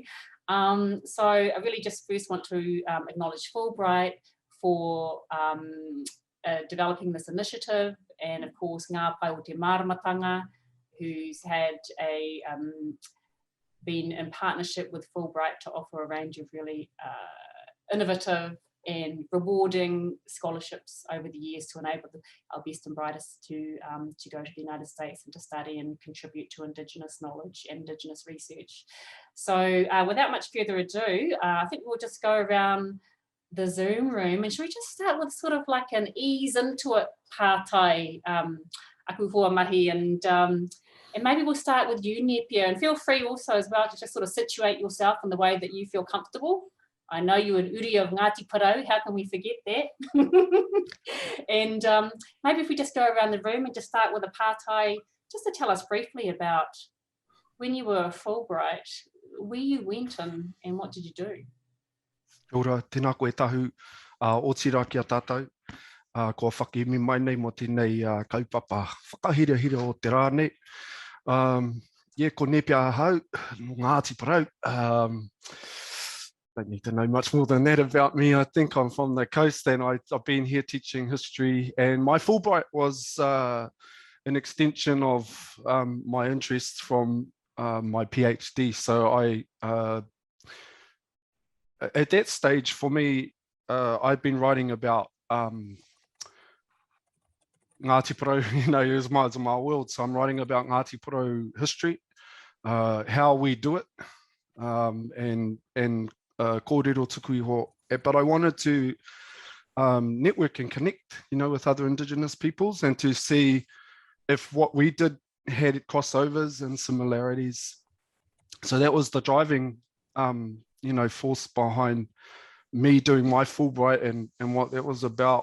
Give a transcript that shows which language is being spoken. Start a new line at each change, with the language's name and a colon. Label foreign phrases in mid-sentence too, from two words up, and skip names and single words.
English: So I really just first want to acknowledge Fulbright for developing this initiative, and of course Ngā Pai o te Māramatanga, who's had been in partnership with Fulbright to offer a range of really innovative and rewarding scholarships over the years to enable our best and brightest to go to the United States and to study and contribute to Indigenous knowledge and Indigenous research. So without much further ado, I think we'll just go around the Zoom room, and should we just start with sort of like an ease into it pātai,
Māori: aku hoa mahi,
English: and maybe we'll start with you, Nepia, and feel free also as well to just sort of situate yourself in the way that you feel comfortable. I know you're an uri of Ngāti Parau, how can we forget that? And maybe if we just go around the room and just start with a pātai, just to tell us briefly about when you were Fulbright, where you went and what did you do?
Māori: Kia ora, tēnā koe Tahu, o tira ki a tātou, kua whakimi mai nei mo tēnei kaupapa whakahirahira o te rā nei. Ko Nepia hau, Ngāti Parau.
English: Don't need to know much more than that about me. I think I'm from the coast, and I've been here teaching history, and my Fulbright was an extension of my interest from my PhD. So I at that stage, for me, I'd been writing about Ngāti Parau, it was my world. So I'm writing about Ngāti Parau history, how we do it, and
Māori: kōrero tuku iho.
English: But I wanted to network and connect, with other Indigenous peoples, and to see if what we did had crossovers and similarities. So that was the driving force behind me doing my Fulbright and what that was about.